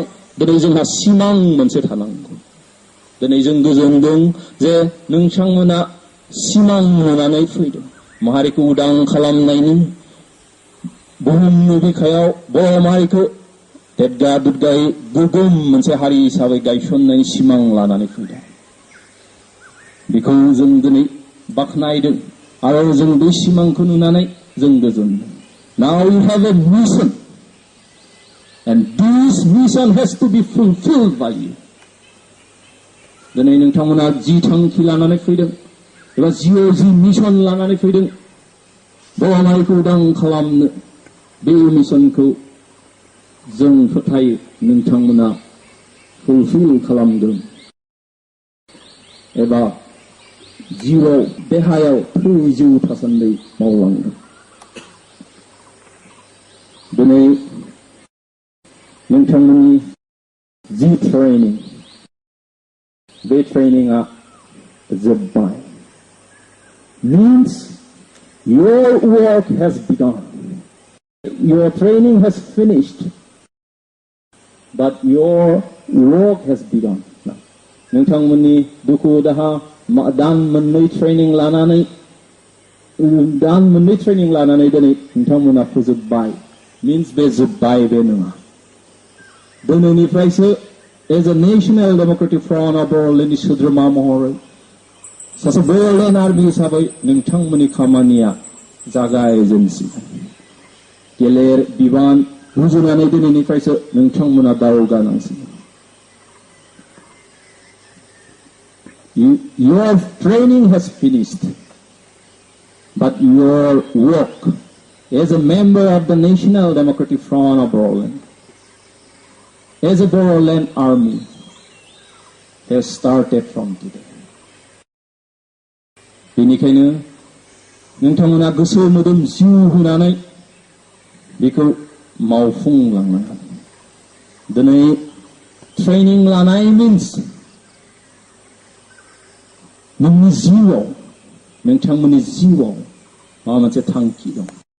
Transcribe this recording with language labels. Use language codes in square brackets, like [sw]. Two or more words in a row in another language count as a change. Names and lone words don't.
[brx] दिनै जोंहा सिमां मोनसे थानांगौ। दिनै जों गोजोनदों जे नोंथांमोना सिमां नुनानै फैदों माहारिखौ उदां खालामनायनि, बुहुमनि बिखायाव बर' माहारिखौ देदगा दुदगायै गोगोम मोनसे हारि हिसाबै गायसननायनि सिमां लानानै फैदों। बेखौ जों दिनै बाख्नायदों आरो जों बे सिमांखौ नुनानै जों गोजोनदों। [en] Now we have a mission, and this mission has to be fulfilled by you. [brx] दिनै नोंथांमोना जि थांखि लानानै फैदों एबा जिउआव जि मिशन लानानै फैदों, बर'मारिखौ उदां खालामनो, बे मिशनखौ जों फोथायो नोंथांमोना फुलफिल खालामगोन एबा जिउआव देहायाव जिउ थासान्दै मावलांगोन। दिनै नोंथांमोननि जि ट्रेनिं, बे ट्रेनिंआ जोब्बाय। [en] Means your work has begun. Your training has finished, but your work has begun. [brx] नोंथांमोननि दुखु दाहा दान मोननै ट्रेनिं लानानै दिनै नोंथांमोना फोजोबबाय। Means बे जोब्बाय बे नङा। दिनैनिफ्रायसो [en] as a national democratic front of Bodoland [brx] सोद्रोमा महरै सासे Bodoland Army हिसाबै नोंथांमोननि खामानिया जागायजेनसिगोन। गेलेर बिबान रुजुनानै दिनैनिफ्रायसो नोंथांमोना दावगानांसिगोन। [en] Your training has finished, but your work as a member of the National Democratic Front of Bodoland, as a Bodoland Army, has started from today. [brx] बेनिखायनो नोंथांमोना गोसो मोदोम जिउ होनानै बेखौ मावफुंलांनांगोन। दिनै ट्रेनिं लानाय मिन्स नोंनि जिउआव, नोंथांमोननि जिउआव माबा मोनसे थांखि दं।